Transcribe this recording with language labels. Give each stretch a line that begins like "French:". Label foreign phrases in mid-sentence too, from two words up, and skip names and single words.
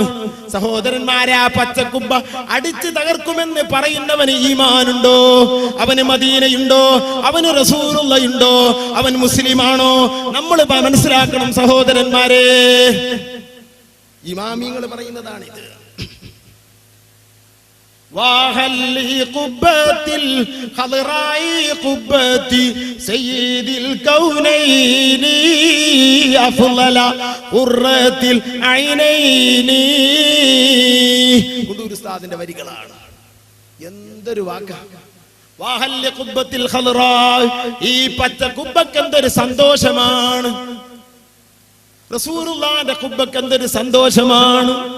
Malayalam: സഹോദരന്മാരെ, ആ പച്ചക്കുബ്ബ അടിച്ചു തകർക്കുമെന്ന് പറയുന്നവന് ഈമാനുണ്ടോ? അവന് മദീനയുണ്ടോ? അവന് റസൂലുള്ളാഹിയുണ്ടോ? അവൻ മുസ്ലിമാണോ? നമ്മൾ മനസ്സിലാക്കണം സഹോദരന്മാരെ. ഇമാമിങ്ങൾ പറയുന്നതാണിത്.
Arabic: وهل قبة الخضراء قبة سيد الكونين أفضل قرة العينين.
Malayalam: കുണ്ടൂർ ഉസ്താദിന്റെ വരികളാണ്. എന്തൊരു വാക്കാണ്.
Arabic: وهل قبة الخضرا,
Malayalam: ഈ പച്ച കുബ്ബക്ക് എന്തൊരു സന്തോഷമാണ്. റസൂലുള്ളാഹിന്റെ കുബ്ബക്ക് എന്തൊരു സന്തോഷമാണ്.